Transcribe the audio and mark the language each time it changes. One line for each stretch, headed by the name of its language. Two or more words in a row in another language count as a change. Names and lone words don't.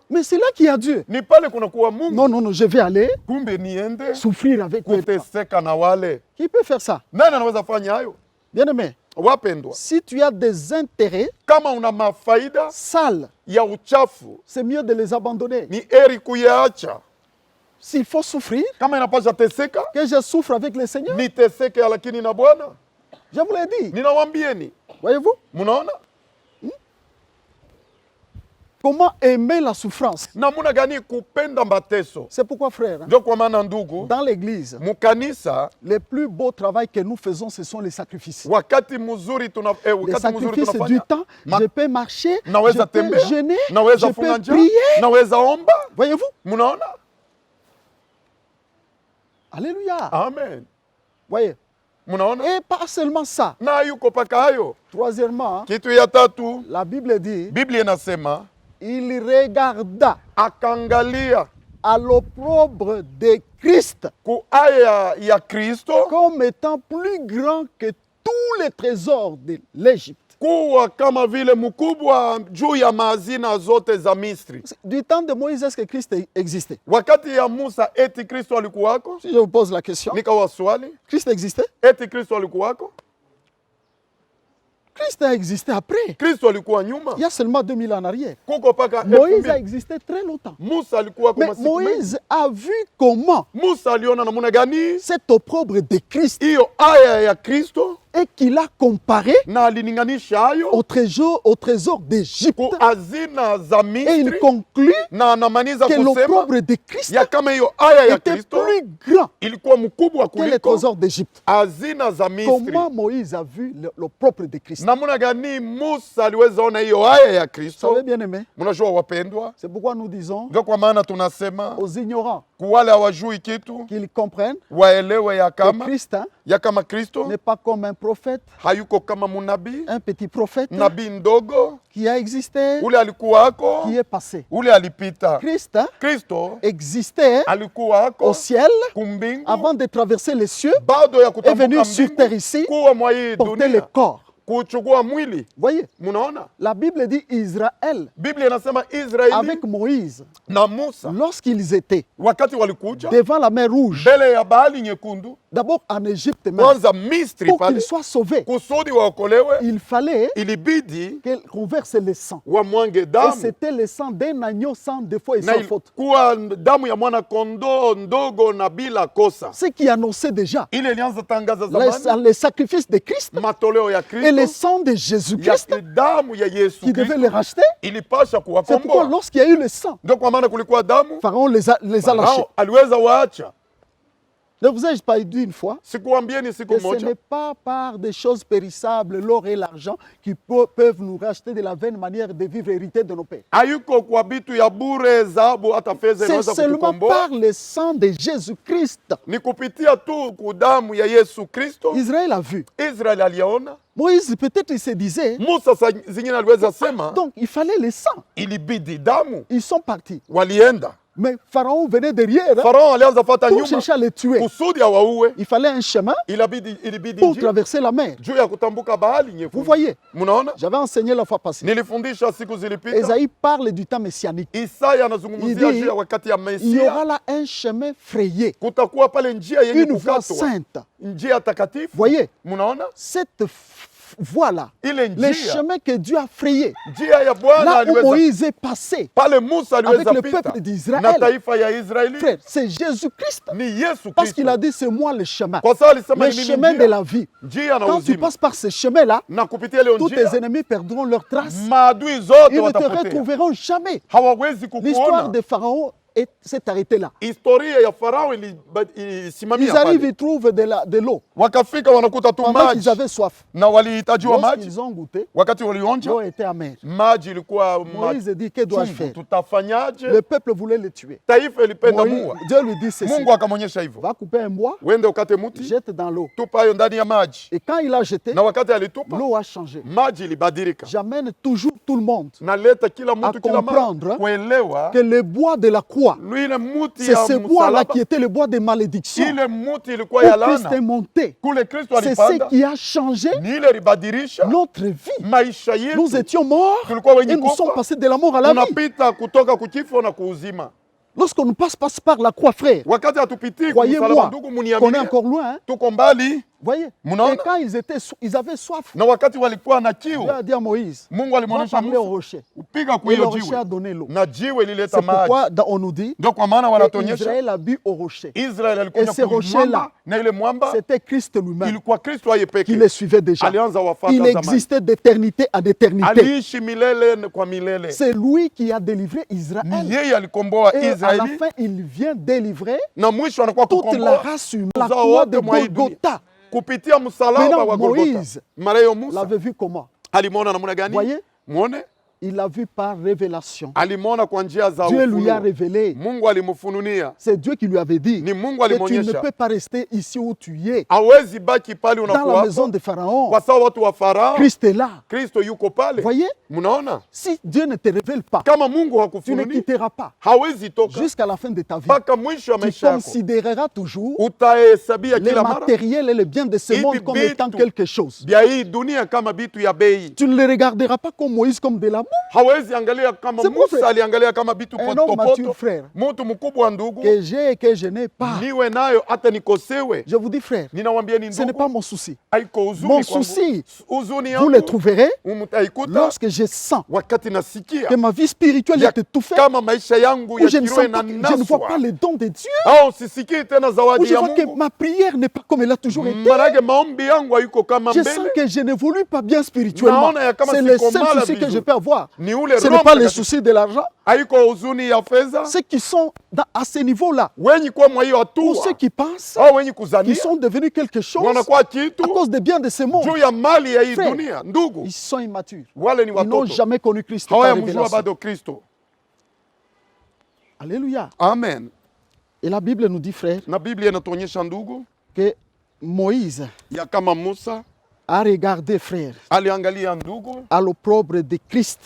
French: mais c'est là qu'il y a Dieu.
Swahili: ni pale kuna kuwa Mungu.
French: Non, non, non, je vais aller
Swahili: Kumbe niende
French: souffrir avec eux.
Swahili: kuteseka na wale.
French: Qui peut faire ça?
Swahili: Nani anaweza fanya hayo?
French: Bien-aimé,
Swahili: Wapendwa,
French: si tu as des intérêts
Swahili: kama una mafaida
French: sales,
Swahili: ya uchafu,
French: c'est mieux de les abandonner.
Swahili: ni heri kuyaacha.
French: S'il faut souffrir,
Swahili: Kama inapasha teseka,
French: que je souffre avec le Seigneur.
Swahili: niteseke lakini na Bwana.
French: Je vous l'ai dit.
Swahili: Ninawambieni,
French: Voyez-vous?
Swahili: munaona
French: Comment aimer la souffrance?
Swahili: namuna gani kupenda mateso.
French: C'est pourquoi, frère,
Swahili: Ndio kwa maana ndugu,
French: dans l'église,
Swahili: mukanisa
French: le plus beau travail que nous faisons, ce sont les sacrifices.
Swahili: wakati mzuri
French: Les
Swahili: wakati mzuri
French: sacrifices du
Swahili: tunafanya,
French: temps, je peux marcher, je
Swahili: naweza
French: peux
Swahili: tembea,
French: jeûner,
Swahili: naweza
French: je
Swahili: funga
French: peux
Swahili: njia,
French: prier.
Swahili: naweza omba.
French: Voyez-vous?
Swahili: Munaona?
French: Alléluia.
Swahili: Amen.
French: Voyez?
Swahili: Munaona?
French: Et pas seulement ça.
Swahili: Na yuko paka hayo.
French: Troisièmement,
Swahili: Kitu ya tatu,
French: la Bible dit,
Swahili: Biblia inasema
French: il regarda
Swahili: akangalia
French: à l'opprobre de Christ
Swahili: kuaya ya Kristo
French: comme étant plus grand que tous les trésors de l'Égypte.
Swahili: kuwa kama vile mkubwa juu ya mazina zote za Misri.
French: Du temps de Moïse, est-ce que Christ existait?
Swahili: Wakati ya Musa eti Kristo alikuwako?
French: Si je vous pose la question,
Swahili: Nikawa swali,
French: Christ existait?
Swahili: eti Kristo alikuwako?
French: Christ a existé après.
Swahili: Kristo alikuwa nyuma.
French: Il y a seulement 2000 ans en arrière.
Swahili: Kuko paka
French: Moïse a
Swahili: 2000.
French: existé très longtemps.
Swahili: Musa alikuwa kwa
French: Mais
Swahili: masiku mengi.
French: Moïse a vu comment
Swahili: Musa aliona namuna gani
French: cet opprobre de Christ
Swahili: hiyo aya ya Kristo
French: et qu'il a comparé
Swahili: na alininganisha hayo
French: au trésor d'Égypte.
Swahili: ku hazina za
French: Et il
Swahili: Misri
French: conclut
Swahili: na anamaniza
French: que
Swahili: kusema
French: l'opprobre de Christ
Swahili: ya kama hiyo aya ya
French: était
Swahili: Kristo
French: plus grand
Swahili: ilikuwa mkubwa
French: que les
Swahili: kuliko
French: trésors d'Égypte.
Swahili: hazina za Misri.
French: Comment Moïse a vu l'opprobre de Christ?
Swahili: Namuna gani Musa aliweza ona hiyo aya ya
French: Vous
Swahili: Kristo?
French: savez, bien aimé,
Swahili: Mnajua wapendwa,
French: c'est pourquoi nous disons
Swahili: ndio kwa maana tunasema
French: aux ignorants
Swahili: kuwale hawajui kitu
French: qu'ils comprennent
Swahili: waelewe ya
French: que
Swahili: kama
French: Christ
Swahili: Kristo
French: n'est pas comme un prophète,
Swahili: hayuko kama munabii,
French: un petit prophète
Swahili: nabii ndogo
French: qui a existé,
Swahili: ule alikuwako,
French: qui est passé.
Swahili: ule alipita.
French: Christ
Swahili: Kristo
French: existait
Swahili: alikuwako
French: au ciel
Swahili: kumbingu
French: avant de traverser les cieux,
Swahili: bado ya
French: est venu
Swahili: kutambuka
French: sur terre
Swahili: mbingu
French: ici,
Swahili: kuwa mwa hii
French: porter le
Swahili: dunia
French: corps.
Swahili: kuchukua mwili.
French: Voyez,
Swahili: Munaona,
French: la Bible dit Israël
Swahili: Biblia inasema Israeli
French: avec Moïse,
Swahili: na Musa
French: lorsqu'ils étaient
Swahili: wakati walikuja
French: devant la mer Rouge,
Swahili: mbele ya bahari nyekundu,
French: d'abord en Égypte même,
Swahili: kwanza Misri
French: pour
Swahili: pale,
French: qu'ils soient sauvés,
Swahili: kusudi waokolewe
French: il fallait
Swahili: ilibidi
French: qu'on verse le sang.
Swahili: wamwange
French: Et
Swahili: damu,
French: c'était le sang d'un agneau sans défaut et
Swahili: na
French: sans faute.
Swahili: ilikuwa damu ya mwana kondoo ndogo na bila kosa.
French: Ce qui annonçait déjà
Swahili: Ile ilianza tangaza zamani
French: les sacrifices de Christ
Swahili: matoleo ya
French: et le
Swahili: Kristo
French: sang de Jésus-Christ
Swahili: ya damu ya Yesu
French: qui devait
Swahili: Kristo
French: les racheter.
Swahili: ilipasha
French: C'est pourquoi
Swahili: kuwakomboa.
French: lorsqu'il y a eu le sang,
Swahili: Ndio kwa maana kulikuwa damu,
French: Pharaon les a lâchés.
Swahili: Farao aliweza waacha.
French: Ne vous ai-je pas dit une fois
Swahili: Sikuambieni siku
French: que ce
Swahili: moja
French: n'est pas par des choses périssables, l'or et l'argent, qui peuvent nous racheter de la vaine manière de vivre héritée de nos pères.
Swahili: hayuko kwa bitu ya bure, dhahabu hata fedha
French: C'est
Swahili: inaweza
French: seulement
Swahili: kutukomboa,
French: par le sang de Jésus-Christ.
Swahili: ni kupitia tu kudamu ya Yesu Kristo.
French: Israël a vu.
Swahili: Israeli aliona,
French: Moïse, peut-être il se disait,
Swahili: Musa saa zingine aliweza sema
French: donc il fallait le sang.
Swahili: ilibidi damu.
French: Ils sont partis.
Swahili: Walienda,
French: Mais Pharaon venait derrière hein,
Swahili: Farao alianza fata
French: pour
Swahili: nyuma
French: chercher à les tuer.
Swahili: kusudi awaue.
French: Il fallait un chemin
Swahili: Ilibidi
French: pour
Swahili: njia
French: traverser la mer.
Swahili: juu ya kutambuka bahari
French: Vous
Swahili: nyekundu.
French: voyez,
Swahili: Munaona,
French: j'avais enseigné la fois passée.
Swahili: nilifundisha siku zilipita.
French: Esaïe parle du temps messianique.
Swahili: Isaya anazungumzia
French: Il dit,
Swahili: juu ya wakati ya
French: Il y aura
Swahili: Mesia,
French: là un chemin frayé,
Swahili: kutakuwa pale njia yenye
French: une voie
Swahili: kukatwa,
French: sainte.
Swahili: njia takatifu.
French: Voyez,
Swahili: Munaona
French: cette voie-là,
Swahili: ile
French: le
Swahili: njia,
French: chemin que Dieu a frayé,
Swahili: njia ya Bwana
French: là où
Swahili: aliweza
French: Moïse est passé,
Swahili: pale Musa
French: avec
Swahili: aliweza
French: le
Swahili: pita
French: peuple d'Israël.
Swahili: na taifa ya Israeli
French: frère, c'est Jésus-Christ.
Swahili: ni Yesu
French: Parce qu'il
Swahili: Kristo.
French: a dit, c'est moi le chemin.
Swahili: Kwa sababu alisema
French: Le
Swahili: ni mimi
French: chemin de la vie.
Swahili: njia na
French: Quand tu
Swahili: uzima,
French: passes par ce chemin-là,
Swahili: na kupitia leo
French: tous tes
Swahili: njia
French: ennemis perdront leurs traces.
Swahili: maadui zote
French: Ils ne te
Swahili: watapotea,
French: retrouveront jamais.
Swahili: hawawezi
French: L'histoire
Swahili: kukuona.
French: de Pharaon s'est arrêtée là.
Swahili: Historia ya Farao
French: Ils
Swahili: ilisimamia
French: arrivent,
Swahili: pale,
French: ils trouvent de l'eau.
Swahili: wakafika wanakuta tu
French: Pendant qu'ils
Swahili: maji
French: avaient soif.
Swahili: na walihitajiwa maji.
French: Lorsqu'ils ont goûté,
Swahili: Wakati walionja
French: l'eau était amère.
Swahili: maji ilikuwa
French: Moïse dit, que dois-je
Swahili: machungu,
French: faire?
Swahili: tutafanyaje?
French: Le peuple voulait le tuer.
Swahili: Taifa ilipenda
French: Moïse-
Swahili: mua.
French: Dieu lui dit ceci.
Swahili: Mungu akamwonyesha hivyo,
French: Va couper un bois,
Swahili: wende ukate muti,
French: jette dans l'eau.
Swahili: tupa hayo ndani ya maji.
French: Et quand il a jeté,
Swahili: Na wakati alitupa,
French: l'eau a changé.
Swahili: maji ilibadilika.
French: J'amène toujours tout le monde
Swahili: Naleta kila
French: à
Swahili: mtu kila mara
French: comprendre
Swahili: kuelewa
French: que le bois de la croix bois.
Swahili: Lui ile muti
French: C'est
Swahili: ya
French: ce bois-là
Swahili: msalaba.
French: qui était le bois de malédiction.
Swahili: Ile muti ilikuwa ya
French: Où Christ est
Swahili: laana.
French: monté.
Swahili: Kule Kristo
French: C'est ce
Swahili: alipanda.
French: qui a changé
Swahili: Ni ile libadilisha
French: notre vie.
Swahili: maisha
French: Nous
Swahili: yetu.
French: étions morts
Swahili: Tulikuwa wenye
French: et nous sommes
Swahili: kufa.
French: passés de la mort à la vie.
Swahili: Tunapita kutoka kukifo na kuuzima.
French: Lorsqu'on nous passe par la croix, frère,
Swahili: Wakati hatupitii
French: croyez-moi
Swahili: kumsalaba, ndugu
French: qu'on est
Swahili: muniaminie,
French: encore loin. Hein?
Swahili: tuko mbali.
French: Voyez.
Swahili: Munaona?
French: Et quand ils avaient soif,
Swahili: Na wakati walikuwa na kiu,
French: Dieu a dit à Moïse,
Swahili: Mungu
French: va
Swahili: alimwonyesha
French: parler au
Swahili: Musa
French: rocher.
Swahili: upiga kwa
French: Et le
Swahili: hiyo
French: rocher
Swahili: jiwe
French: a donné l'eau.
Swahili: na jiwe lilileta
French: C'est
Swahili: maji.
French: pourquoi on nous dit
Swahili: Ndio kwa maana wanatuonyesha
French: qu'Israël a bu au rocher.
Swahili: Israeli
French: Et
Swahili: alikuja
French: ce
Swahili: kwa
French: rocher-là,
Swahili: mwamba, na ile mwamba
French: c'était Christ lui-même
Swahili: ilikuwa Kristo yeye
French: qui
Swahili: pekee.
French: les suivait déjà.
Swahili: Alianza wafata
French: Il
Swahili: zamani.
French: existait d'éternité à d'éternité.
Swahili: Aliishi milele kwa milele.
French: C'est lui qui a délivré
Swahili: Ni
French: Israël.
Swahili: yeye alikomboa
French: Et à la
Swahili: Israeli
French: fin, il vient délivrer
Swahili: na mwisho anakuwa
French: toute la
Swahili: kukomboa
French: race humaine. La
Swahili: uzao
French: croix
Swahili: wote
French: de
Swahili: mwa hii dunia.
French: Golgotha.
Swahili: Kupitia msalaba
French: Maintenant,
Swahili: wa Golgotha.
French: Moïse
Swahili: Mara Musa
French: l'avait vu comment?
Swahili: alimwona namna gani?
French: Voyez,
Swahili: Muone,
French: il l'a vu par révélation.
Swahili: alimwona kwa njia za
French: Dieu lui a
Swahili: ufunuo.
French: révélé.
Swahili: Mungu alimfununia.
French: C'est Dieu qui lui avait dit
Swahili: Ni Mungu
French: que tu ne
Swahili: alimwonyesha.
French: peux pas rester ici où tu es,
Swahili: Hawezi baki pale
French: dans la
Swahili: unakuwa
French: maison de Pharaon.
Swahili: kwa sababu watu wa Farao.
French: Christ est là.
Swahili: Kristo yuko pale.
French: Voyez,
Swahili: Mnaona?
French: si Dieu ne te révèle pas,
Swahili: Kama Mungu
French: tu ne
Swahili: hakufununi,
French: quitteras pas
Swahili: hawezi toka
French: jusqu'à la fin de ta vie.
Swahili: mpaka mwisho wa
French: Tu
Swahili: maisha yako.
French: considéreras toujours
Swahili: Utahesabia
French: les
Swahili: kila mara
French: matériels et les biens de ce
Swahili: Hivi
French: monde comme étant
Swahili: vitu
French: quelque chose.
Swahili: vya hii dunia kama vitu ya bei.
French: Tu ne les regarderas pas comme Moïse comme de la boue.
Swahili: Hawezi angalia kama
French: C'est
Swahili: Musa
French: vrai.
Swahili: aliangalia kama vitu
French: Un homme mature,
Swahili: potopoto.
French: frère,
Swahili: Mtu mkubwa ndugu,
French: que j'ai et que je n'ai pas.
Swahili: niwe nayo hata nikosewe.
French: Je vous dis, frère,
Swahili: Ninawambia ni
French: ce n'est
Swahili: ndugu,
French: pas mon souci.
Swahili: haiko huzuni
French: Mon
Swahili: kwangu.
French: souci,
Swahili: Huzuni
French: vous le
Swahili: yangu
French: trouverez
Swahili: mtaikuta
French: lorsque je sens
Swahili: wakati nasikia
French: que ma vie spirituelle
Swahili: ya
French: est étouffée,
Swahili: kama maisha yangu
French: où
Swahili: ya
French: je ne,
Swahili: kiroho
French: sens pas, je ne vois pas
Swahili: inanaswa,
French: les dons de Dieu,
Swahili: au sisikii tena
French: où
Swahili: zawadi
French: je
Swahili: ya
French: vois que
Swahili: Mungu.
French: ma prière n'est pas comme elle a toujours été.
Swahili: Marage maombi yangu haiko kama
French: Je sens
Swahili: mbele.
French: que je n'évolue pas bien spirituellement.
Swahili: Naona ya kama
French: C'est le
Swahili: siko
French: seul
Swahili: mala
French: souci que je
Swahili: vizuri.
French: peux avoir.
Swahili: Ni ule
French: Ce
Swahili: Roho
French: n'est pas les
Swahili: Mtakatifu.
French: soucis de l'argent.
Swahili: Haiko huzuni ya fedha.
French: Ceux qui sont à ce niveau-là,
Swahili: Wenye kuwa mwa hiyo
French: ou
Swahili: hatua
French: ceux qui pensent
Swahili: au wenye
French: qu'ils
Swahili: kuzania
French: sont devenus quelque chose
Swahili: wanakuwa
French: à
Swahili: kitu
French: cause des biens de ce monde,
Swahili: juu ya mali ya hii
French: Frère,
Swahili: dunia. Ndugu,
French: ils sont immatures.
Swahili: wale ni
French: Ils n'ont
Swahili: watoto
French: jamais connu Christ par
Swahili: hawayamjua
French: révélation.
Swahili: bado Kristo.
French: Alléluia.
Swahili: Amen.
French: Et la Bible nous dit, frère,
Swahili: Na Biblia inatuonyesha ndugu
French: que Moïse
Swahili: ya kama Musa
French: a regardé, frère,
Swahili: aliangalia ndugu
French: à l'opprobre de Christ